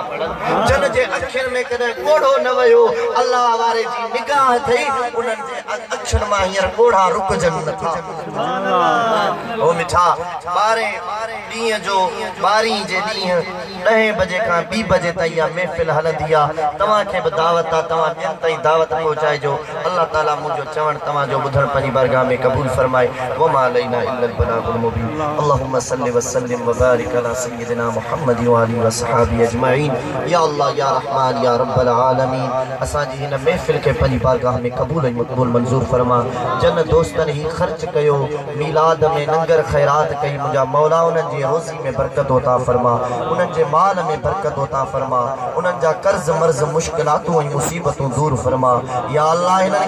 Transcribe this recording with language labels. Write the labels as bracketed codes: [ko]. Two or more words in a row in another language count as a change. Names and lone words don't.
[sd] जन जे अखियुनि में कदे कोड़ो न वयो अल्लाह वारे जी निगाह थई उन्हनि जे अखियुनि मां हींअर कोड़ा रुकजनि नथा ओ मिठा 12 जो 12 जे ॾींहुं 10 बजे खां 2 बजे ताईं इहा महफ़िल हलंदी आहे तव्हांखे बि दावत आहे तव्हां ॿियनि ताईं दावत पहुचाइजो अल्लाह ताला मुंहिंजो चवणु तव्हांजो ॿुधणु पंहिंजी बारगाह में क़बूल फरमाए [ar] وما علينا إلا البلاغ المبين اللهم صل وسلم وبارك على سيدنا محمد وآله وصحبه أجمعين يا الله يا رحمن يا رب العالمين [sd] असांजी हिन महफ़िल खे पंहिंजी बारगाह में क़बूल ऐं मक़बूल मंज़ूर फरमा जन दोस्तनि ही ख़र्च कयो मीलाद में लंगर ख़ैरात कई मुंहिंजा मौला उन्हनि जी रोज़ी में बरकत अता फरमा उन्हनि जे माल में बरकत अता फरमा उन्हनि जा कर्ज़ मर्ज़ मुश्किलातूं ऐं मुसीबतूं दूर फरमा या अल्लाह हिननि